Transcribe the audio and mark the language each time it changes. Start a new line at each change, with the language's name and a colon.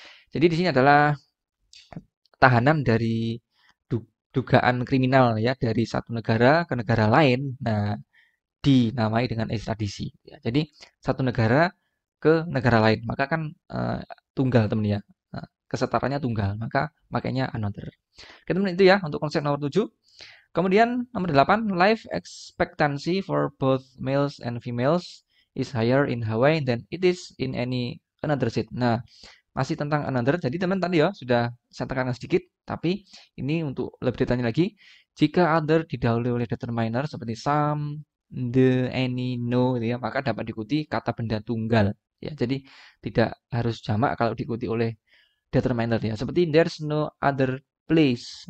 Indonesian: Jadi di sini adalah tahanan dari dugaan kriminal ya dari satu negara ke negara lain. Nah, dinamai dengan ekstradisi ya. Jadi satu negara ke negara lain, maka kan tunggal teman ya. Kesetaranya tunggal, maka makanya another. Oke, teman itu ya untuk konsep nomor 7. Kemudian nomor 8,
English: life expectancy for both males and females is higher in Hawaii than it is in any another state.
Indonesian: Nah, masih tentang another. Jadi teman tadi ya sudah saya tekankan sedikit, tapi ini untuk lebih detailnya lagi, jika other didahului oleh determiner seperti some, the, any, no, gitu ya, maka dapat diikuti kata benda tunggal. Ya, jadi tidak harus jamak kalau diikuti oleh determiner ya.
English: Seperti there's no other place.